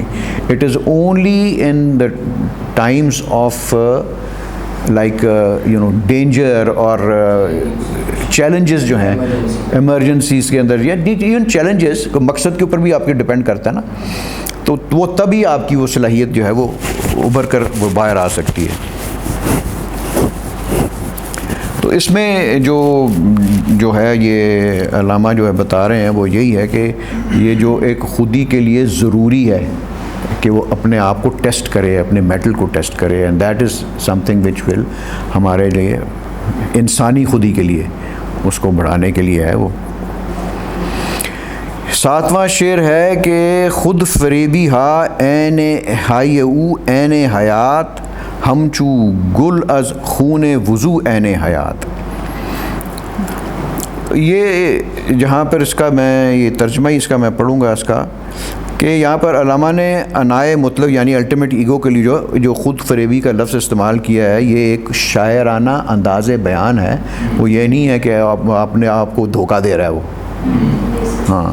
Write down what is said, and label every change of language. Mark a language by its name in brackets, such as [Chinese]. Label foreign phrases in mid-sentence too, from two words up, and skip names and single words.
[English] it is only in the times of like danger [Urdu] اور چیلنجز جو ہیں ایمرجنسیز کے اندر، یا [English] even challenges [Urdu] مقصد کے اوپر بھی آپ کے ڈپینڈ کرتا ہے نا، تو وہ تبھی آپ کی وہ صلاحیت جو ہے وہ ابھر کر وہ باہر آ سکتی ہے. تو اس میں جو ہے یہ علامہ جو ہے بتا رہے ہیں وہ یہی ہے کہ یہ جو ایک خودی کے لیے ضروری ہے کہ وہ اپنے آپ کو ٹیسٹ کرے، اپنے میٹل کو ٹیسٹ کرے، [English] and that is something which will [Urdu] ہمارے لیے انسانی خودی کے لیے اس کو بڑھانے کے لیے ہے وہ. [Persian] 7واں شعر ہے کہ خود فریبی ہا این ہائی او این حیات ہمچو گل از خون وضو این حیات. [Urdu] یہ جہاں پر اس کا میں یہ ترجمہ ہی اس کا میں پڑھوں گا اس کا، کہ یہاں پر علامہ نے انائے مطلب یعنی [English] ultimate ego [Urdu] کے لیے جو خود فریبی کا لفظ استعمال کیا ہے، یہ ایک شاعرانہ انداز بیان ہے. وہ یہ نہیں ہے کہ اپنے آپ کو دھوکہ دے رہا ہے وہ، ہاں.